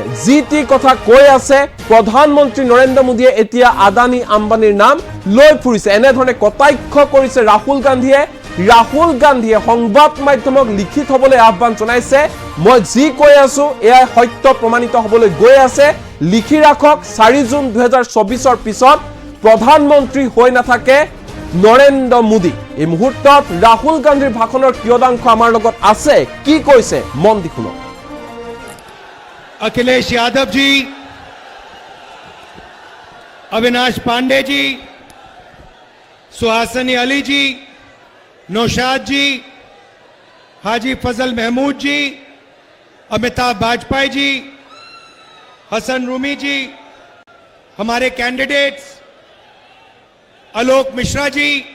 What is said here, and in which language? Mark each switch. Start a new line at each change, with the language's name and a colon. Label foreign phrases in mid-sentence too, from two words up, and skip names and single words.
Assamese: যি টি কথা কৈ আছে প্ৰধানমন্ত্ৰী নৰেন্দ্ৰ মোদীয়ে এতিয়া আদানী আম্বানীৰ নাম লৈ ফুৰিছে এনেধৰণে কটাক্ষ কৰিছে ৰাহুল গান্ধীয়ে সংবাদ মাধ্যমক লিখি থবলৈ আহ্বান জনাইছে মই যি কৈ আছো এয়া সত্য প্ৰমাণিত হ'বলৈ গৈ আছে লিখি ৰাখক 4 জুন 2024 পিছত প্ৰধানমন্ত্ৰী হৈ নাথাকে নৰেন্দ্ৰ মোদী এই মুহূৰ্তত ৰাহুল গান্ধীৰ ভাষণৰ কিয়দাংশ আমাৰ লগত আছে কি কৈছে মন দি শুনক
Hindi: अखिलेश यादव जी अविनाश पांडे जी सुहासिनी अली जी नौशाद जी हाजी फजल महमूद जी अमिताभ वाजपेयी जी हसन रूमी जी हमारे कैंडिडेट्स आलोक मिश्रा जी